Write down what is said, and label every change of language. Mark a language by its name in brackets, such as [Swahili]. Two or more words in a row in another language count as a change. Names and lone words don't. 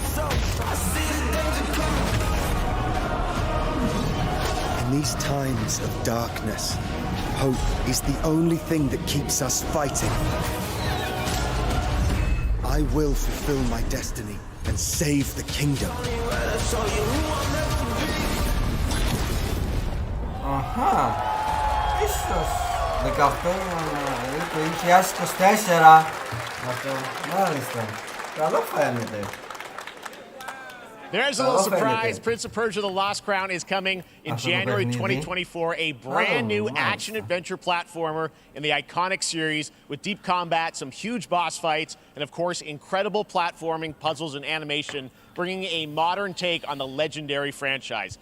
[English] So, I see the danger coming. In these times of darkness, hope is the only thing that keeps us fighting. I will fulfill my destiny and save the kingdom. [Greek] Αχα, ίσως 2024 αυτό, μάλιστα, καλό φαίνεται. [English] There's a little surprise. Prince of Persia: The Lost Crown is coming in January 2024. A brand new action-adventure platformer in the iconic series with deep combat, some huge boss fights, and of course, incredible platforming, puzzles, and animation, bringing a modern take on the legendary franchise.